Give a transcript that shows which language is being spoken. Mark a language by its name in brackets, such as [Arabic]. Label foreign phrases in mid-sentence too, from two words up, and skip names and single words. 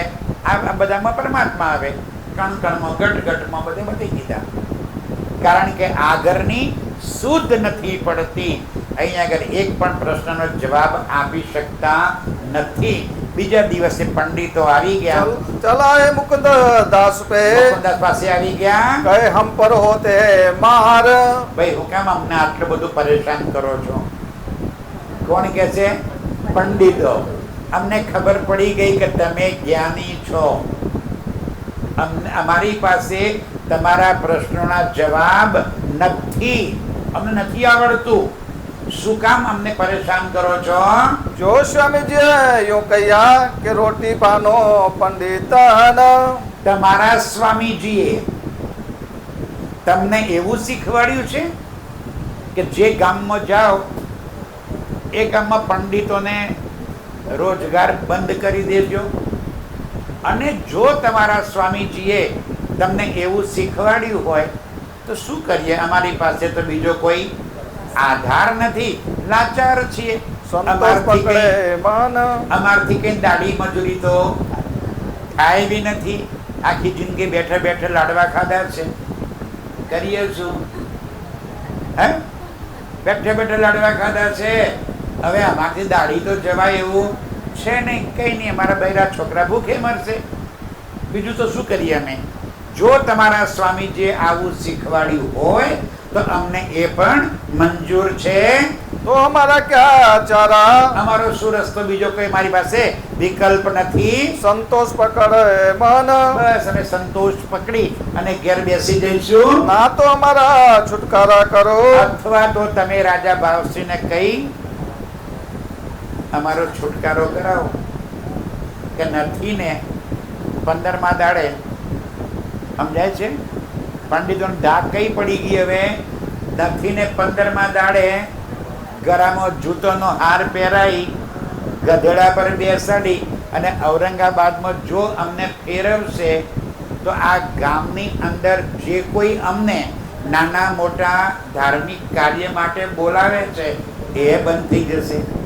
[Gujarati] આ બધામાં પરમાત્મા આવે. કણ કણમાં, ઘટ ઘટમાં, બધે બધી કીધા. કારણ કે આગળની શુદ્ધ નથી પડતી. અહીંયા આગળ એક પણ પ્રશ્નનો જવાબ આપી શકતા નથી. બીજા દિવસે પંડિતો આવી ગયા. [Hindi] चला है मुकुंद दास पे, [Gujarati] મુકુંદાસ પાસે આવી ગયા. [Hindi] कहे हम पर होते मार. [Gujarati] ભાઈ હું કેમ અમને આટલું બધું પરેશાન કરો છો? કોણ કે છે? પંડિતો. અમને ખબર પડી ગઈ કે તમે જ્ઞાની છો. અમારી પાસે તમારા પ્રશ્નોના જવાબ નથી, અમને નથી આવડતું. શું કામ અમને પરેશાન કરો છો? [Hindi] जो स्वामी जी यूं कहिया कि रोटी पानो पंडित [Gujarati] તમારા સ્વામીજીએ તમને એવું શીખવાડ્યું છે કે જે ગામમાં જાઓ એ ગામમાં પંડિતોને રોજગાર બંધ કરી દેજો. અને જો તમારા સ્વામીજીએ તમને એવું શીખવાડ્યું હોય તો શું કરીએ? અમારી પાસે તો બીજો કોઈ આધાર નથી, લાચાર છીએ. [Hindi] संतोष पकड़े मान. [Gujarati] અમારથી કઈ દાઢી મજૂરી તો થાય બી નથી. આખી જિંદગી બેઠે બેઠે લાડવા ખાધા છે, કરીએ શું? હે, બેઠે બેઠે લાડવા ખાધા છે. હવે અમારથી દાઢી તો જવાય એવું છે નહીં. કઈ નહીં, અમારા બૈરા છોકરા ભૂખે મરશે. બીજું તો શું કરીએ અમે? જો તમારા સ્વામીજીએ આવું શીખવાડ્યું હોય તો અમને એ પણ મંજૂર છે. [Hindi] तो हमारा क्या चारा? [Gujarati] અમારો શું રસ્તો? બીજો કોઈ મારી પાસે વિકલ્પ નથી. [Hindi] संतोष पकड़े मन. [Gujarati] બસ અમે સંતોષ પકડી અને ઘેર બેસી જઈશું. [Hindi] ना तो हमारा छुटकारा करो, [Gujarati] અથવા તો તમે રાજા ભાવસિંહને કહી અમારો છુટકારો કરાવો. કે નથી ને 15મા દાડે સમજાય છે? પંડિતોને ધાક કઈ પડી ગઈ હવે? નથી ને 15મા દાડે ગળામાં જૂતોનો હાર પહેરાઈ, ગધેડા પર બેસાડી અને ઔરંગાબાદમાં જો અમને ફેરવશે તો આ ગામની અંદર જે કોઈ અમને નાના મોટા ધાર્મિક કાર્ય માટે બોલાવે છે એ બંધ થઈ જશે.